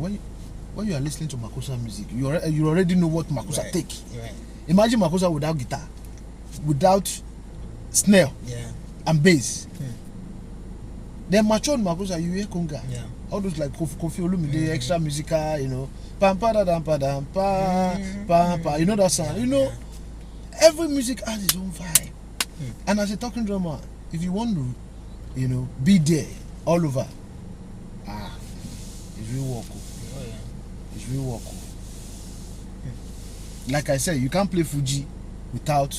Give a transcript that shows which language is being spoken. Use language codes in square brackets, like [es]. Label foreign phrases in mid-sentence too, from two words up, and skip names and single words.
[en] When you are listening to Makossa music, you already know what Makossa take. Right. Imagine Makossa without guitar, without snare and bass. Then matured Makossa, you hear conga. All those like Kofi Olumide, extra musical, pam pa da dam pa dam pa pam pa. You know that sound. Every music has its own vibe. And as a talking drummer, if you want to, be there all over, it's real work. It's real work. Like I said, you can't play Fuji without.